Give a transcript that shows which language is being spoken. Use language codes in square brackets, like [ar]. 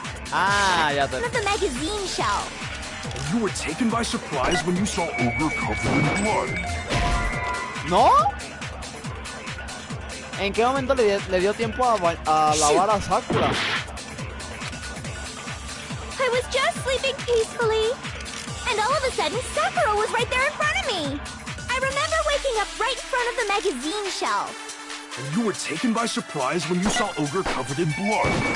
[es] Ah, ya te... [en] Of the magazine shelf. You were taken by surprise when you saw Ogre covered in blood. [es] ¿No? ¿En qué momento le dio tiempo a lavar a Sakura? [en] I was just sleeping peacefully, and all of a sudden, Sakura was right there in front of me. I remember waking up right in front of the magazine shelf. And you were taken by surprise when you saw Ogre covered in blood.